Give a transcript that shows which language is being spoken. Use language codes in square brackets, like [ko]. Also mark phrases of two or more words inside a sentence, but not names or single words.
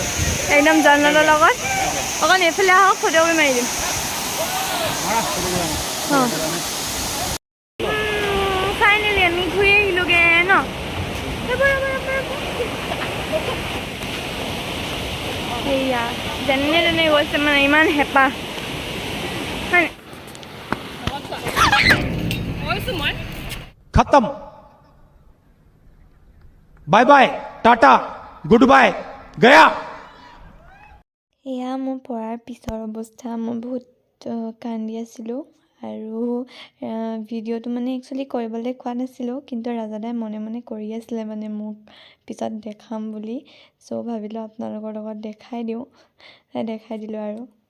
[as] একদম জন্নতৰ লগত। অকণ এইফালে আহক, ফটো কৰি মাৰি দিম। ফাইনেলি আমি ঘূৰি আহিলোগে ন। সেয়া যেনে তেনে গৈছে মানে, ইমান হেঁপাহ। [hi] खत्म [en] bye bye [hi] टाटा [en] good bye [hi] गया। [as] এয়া মোৰ পৰাৰ পিছৰ অৱস্থা। মই বহুত কান্দি আছিলোঁ আৰু ভিডিঅ'টো মানে একচুৱেলি কৰিবলৈ কোৱা নাছিলোঁ, কিন্তু ৰাজাদাই মনে মনে কৰি আছিলে মানে মোক পিছত দেখাম বুলি। চ' ভাবিলোঁ আপোনালোকৰ লগত দেখাই দিওঁ, দেখাই দিলোঁ আৰু।